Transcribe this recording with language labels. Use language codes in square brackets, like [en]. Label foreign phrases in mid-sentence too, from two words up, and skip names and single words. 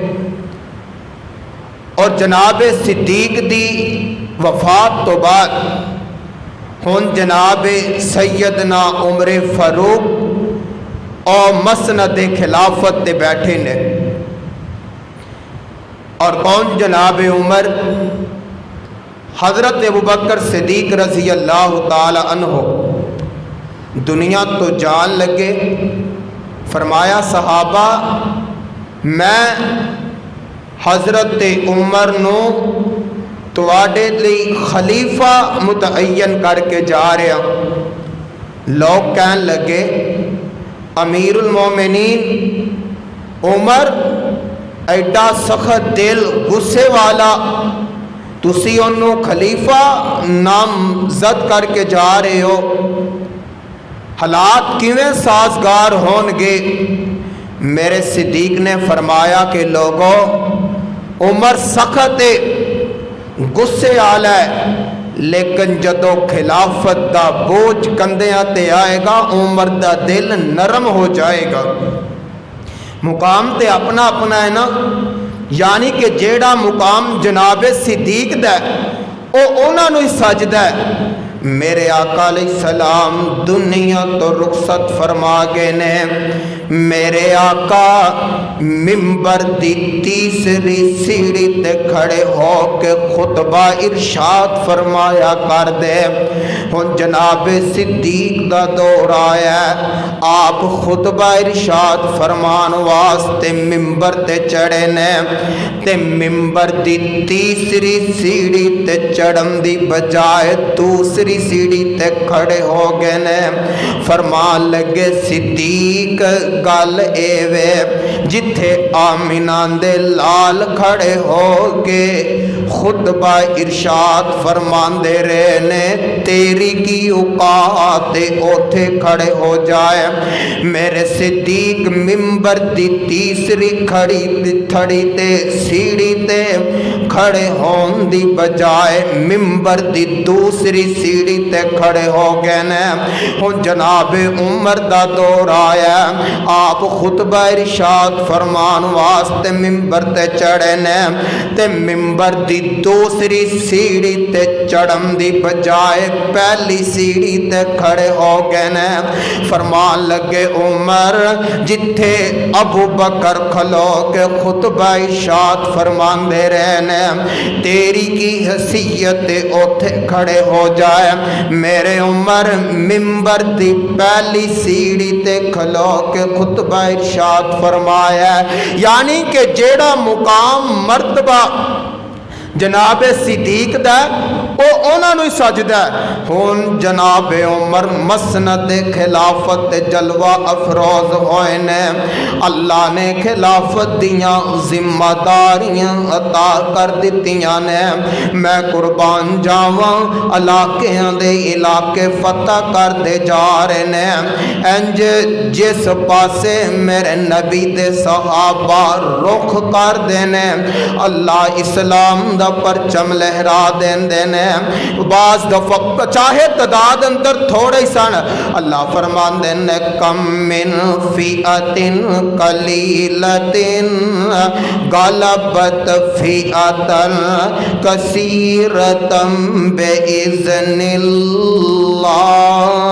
[pa] اور جناب صدیق دی وفات تو بعد ہن جناب سیدنا عمر فاروق اور مسند خلافت تے بیٹھے نے، اور کون جناب عمر؟ حضرت ابوبکر صدیق [ar] رضی اللہ تعالی عنہ [pa] دنیا تو جان لگے، فرمایا صحابہ میں حضرت عمر نو تواڈے لئی خلیفہ متعین کر کے جا رہا۔ لوگ کہن لگے [ar] امیر المومنین [pa] عمر ایڈا سخت دل غصے والا، تسی انہوں خلیفہ نامزد کر کے جا رہے ہو، حالات کیویں سازگار ہون گے؟ میرے صدیق نے فرمایا کہ لوگوں عمر سخت غصے والا ہے، لیکن جدو خلافت دا بوجھ کندیاں تے آئے گا عمر دا دل نرم ہو جائے گا۔ مقام تے اپنا اپنا ہے نا، یعنی کہ جیڑا مقام جناب صدیق دا ہے او انہاں نوں ہی سجدہ ہے۔ میرے آقا [ar] علیہ السلام [pa] دنیا تو رخصت فرما گئے نے، میرے آقا ممبر دی تیسری سیڑھی تے کھڑے ہو کے خطبہ ارشاد فرمایا کر دے۔ ہن جناب صدیق دا دور آیا ہے، آپ خطبہ ارشاد فرمان واسطے ممبر تے چڑھے نے، تے ممبر دی تیسری سیڑھی تے چڑھن دی بجائے دوسری سیڑھی تے کھڑے ہو گئے نے۔ فرمان لگے صدیق گل اے وے جتھے آمینہ دے لال کھڑے ہو کے خطبہ ارشاد فرمان دے رہے نے، تیری کی اوقات اوتھے کھڑے ہو جائے۔ میرے صدیق ممبر دی تیسری تھڑی تے سیڑھی تے کھڑے ہون دی بجائے ممبر دی دوسری سیڑھی تے کھڑے ہو گئے نے۔ ہن جناب عمر دا دور آیا، آپ خطبہ ارشاد فرمان واسطے ممبر تے چڑھے نے، تے ممبر دی دوسری سیڑھی تے چڑھن دی بجائے پہلی سیڑھی تے کھڑے ہو گئے نے۔ فرمان لگے عمر جتھے ابو بکر کھلو کے خطبہ ارشاد فرمان دے رہے نے، تیری کی حیثیت اوتھے کھڑے ہو جائے۔ میرے عمر ممبر دی پہلی سیڑھی تے کھلو کے خطبہ ارشاد فرمایا، یعنی کہ جیڑا مقام مرتبہ جناب صدیق دا او انہاں نوں سجدہ ہے۔ ہن جناب عمر مسند خلافت جلوہ افروز ہوئے نے، اللہ نے خلافت دیاں ذمہ داریاں عطا کر دتیاں نے۔ میں قربان جاواں علاقیاں دے علاقے فتح کر دے جا رہے نے، انج جس پاسے میرے نبی دے صحابہ رخ کر دینے اللہ اسلام دا پرچم لہرا دین نے۔ بعض دفعہ چاہے تعداد اندر تھوڑے ہی سن، اللہ فرمان دینے [ar] کم من فئۃ قلیلۃ غلبت فئۃ کثیرۃ بإذن اللہ۔